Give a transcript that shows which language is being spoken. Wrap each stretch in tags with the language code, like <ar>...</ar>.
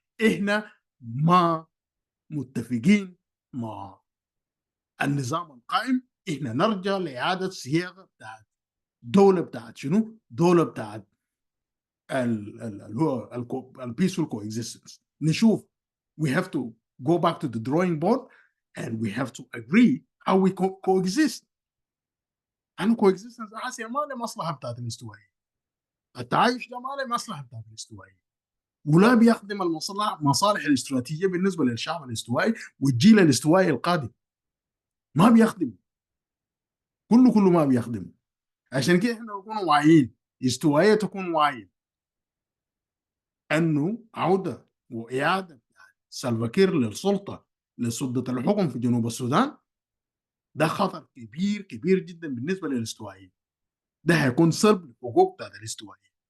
<ar>احنا ما متفقين مع النظام القائم. احنا نرجع لاعاده صياغه بتاعت دوله بتاعت شنو؟ دوله بتاعت اللي هو البيسفول coexistence.</ar> <en>نشوف we have to go back to the drawing board and we have to agree how we coexist.</en> <ar>أنا coexistence ده حاسس ما له مصلحة بتاعت الاستوائية. التعايش ده ما له مصلحة بتاعت الاستوائية ولا بيخدم المصالح الاستراتيجية بالنسبة للشعب الاستوائي والجيل الاستوائي القادم. ما بيخدم كله ما بيخدم. عشان كده احنا نكون واعيين استوائية تكون واعية انه عوده واعاده سلفاكير للسلطه لسلطه الحكم في جنوب السودان ده خطر كبير جدا بالنسبه للاستوائيه. ده هيكون سلب الحقوق بتاعت الاستوائيه.</ar>